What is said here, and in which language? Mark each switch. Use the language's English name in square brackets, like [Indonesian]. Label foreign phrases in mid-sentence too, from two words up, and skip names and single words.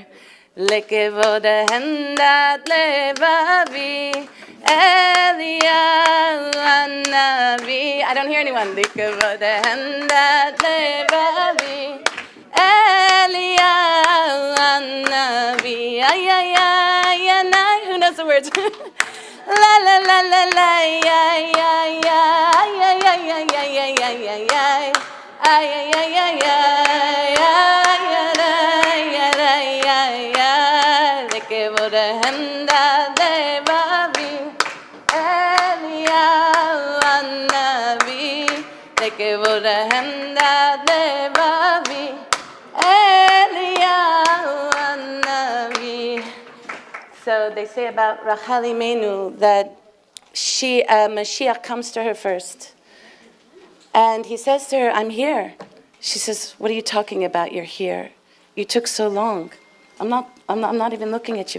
[Hebrew] לכבוד חמדת לבבי, אליהו הנביא. [English] I don't hear anyone. [Hebrew] לכבוד חמדת לבבי, אליהו הנביא. Ay, ay, ay, ay, ay. [English] Who knows the words? La la la la la, ya ya ya, ya ya ya ya ya ya ya ya, ay ay ay ay ay, ya la ya la ya ya. [Hebrew] לכבוד חמדת לבבי, אליהו הנביא. לכבוד חמדת לבבי, אליהו הנביא. [English] So they say about Rachel Imenu that Mashiach comes to her first. And he says to her, I'm here. She says, what are you talking about? You're here. You took so long. I'm not even looking at you.